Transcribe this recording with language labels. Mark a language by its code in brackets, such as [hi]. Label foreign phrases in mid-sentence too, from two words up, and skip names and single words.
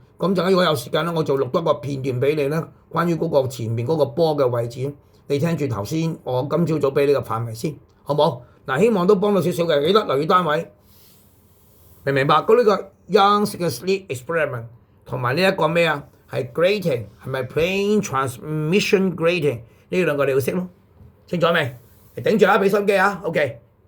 [yue] 咁陣間如果有時間咧，我就錄多個片段俾你啦，關於嗰個前面嗰個波嘅位置，你聽住頭先我今朝早俾你個範圍先，好冇？嗱，希望都幫到少少嘅，記得留意單位。明唔明白？咁呢個 Young's 嘅 [en] sleep experiment [yue] 同埋呢一個咩啊？係 grating 係咪 [en] plane transmission grating [yue] 呢兩個你要識咯？清楚未？你頂住啦，俾心機啊！OK。